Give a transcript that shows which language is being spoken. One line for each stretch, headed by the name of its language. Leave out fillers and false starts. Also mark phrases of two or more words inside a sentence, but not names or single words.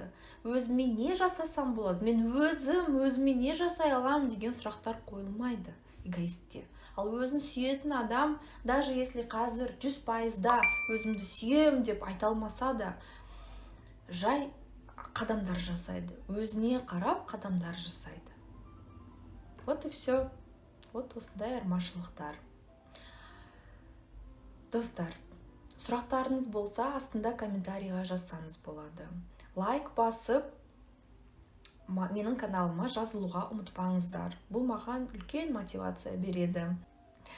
Kazakh: Өзіме не жасасам болады? Мен өзіме не жасай алам деген сұрақтар қойылмайды эгоистте. Ал өзін сүйетін адам,
Russian: даже если
Kazakh: қазір 100%-да өзімді сүйем деп айта алмаса да, жай қадамдар жасайды. Өзіне қарап қадамдар жасайды.
Russian: Вот и все. Вот
Kazakh: осындай айырмашылықтар. Достар, сұрақтарыңыз болса, астында комментарийға жазсаңыз болады. Лайк басып, менің каналыма жазылуға ұмытпаңыздар. Бұл маған үлкен мотивация береді.